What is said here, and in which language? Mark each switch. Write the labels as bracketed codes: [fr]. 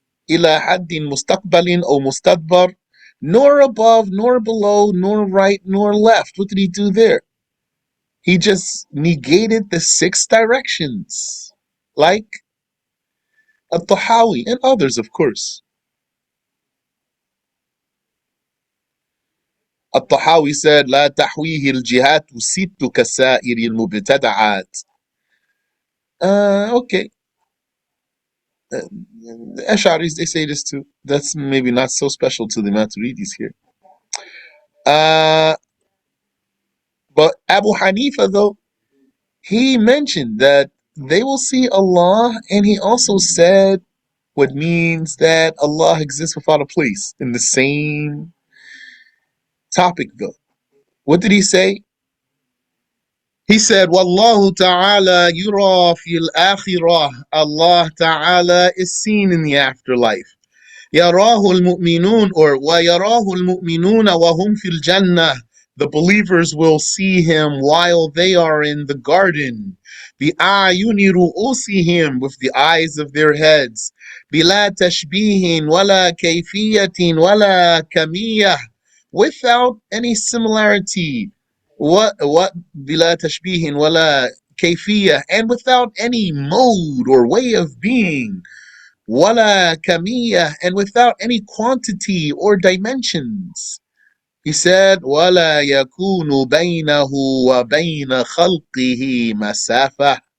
[ar] إِلَى حَدٍّ مُسْتَقْبَلٍ أو مُسْتَدْبَرٍ. [en] Nor above, nor below, nor right, nor left. What did he do there? He just negated the 6 directions, like At-Tahawi and others, of course. At-Tahawi said, [ar] لا تحويه الجهات ست كسائر المبتدعات. [en] Okay. The Ash'aris, they say this too. That's maybe not so special to the Maturidis here. But Abu Hanifa, though, he mentioned that they will see Allah, and he also said what means that Allah exists without a place in the same topic, though. What did he say? He said, [ar] Wallahu ta'ala yura fil akhirah. [en] Allah ta'ala is seen in the afterlife. [ar] يراه المؤمنون [en] or [ar] ويراه المؤمنون وهم في الجنة. [en] The believers will see him while they are in the garden. [ar] بأعين رؤوسهم, [en] with the eyes of their heads. [ar] بلا تشبيه ولا كيفية ولا كمية, [en] without any similarity. What [ar] بلا تشبيه ولا كيفية, [en] and without any mode or way of being. [ar] Wala kamiyah, [en] and without any quantity or dimensions. He said, [ar] Wala yakunu baynahu wa bayna khalqihi masafa.